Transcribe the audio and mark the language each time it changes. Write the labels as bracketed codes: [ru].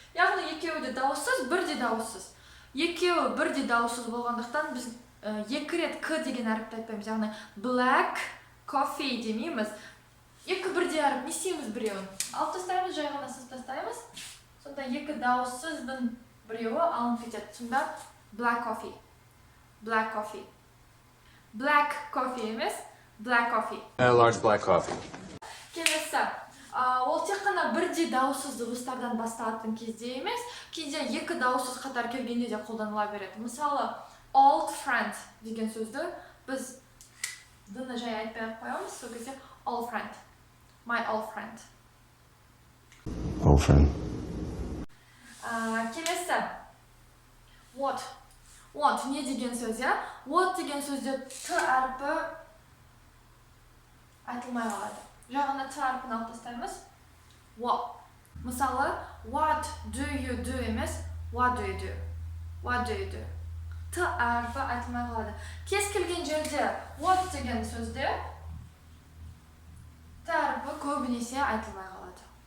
[kk] Яғни екеуі де дауыссыз, бірде дауыссыз. Екеуі бірде дауыссыз болғандықтан біз екі рет К деген әріпті айтпаймыз. Яғни [en] black coffee [kk] демейміз. Екі бірде әріп, не істейміз біреуін? Алып тастаймыз, жай ғана сыз тастаймыз. Сонда екі дауыссыздың біреуі алынып кетеді. Сонда [en] black coffee. Black coffee. Black coffee [kk] емес, [en] black coffee. A large black coffee. [kk] Келесі. Ол тек қана бірде дауыссыз дыбыстардан басталатын кезде емес, кейде екі дауыссыз қатар келгенде де қолданыла береді. Мысалы, [en] old friend [kk] деген сөзді біз дыны жай айтпай қоямыз, сол кезде old friend. [en] My old friend. Old friend. [kk] Келесі. What. What не деген сөз, я? What деген сөзде Т әрпі айтылмай қалады. Жағына Т әрпін алып тастаймыз. [en] What. [kk] Мысалы, [en] what do you do [kk] емес, [en] what do you do? What do you do? [kk] Т әрпі айтылмай қалады. Кез келген жерде what деген сөзде Т әрпі көбінесе айтылмай қалады.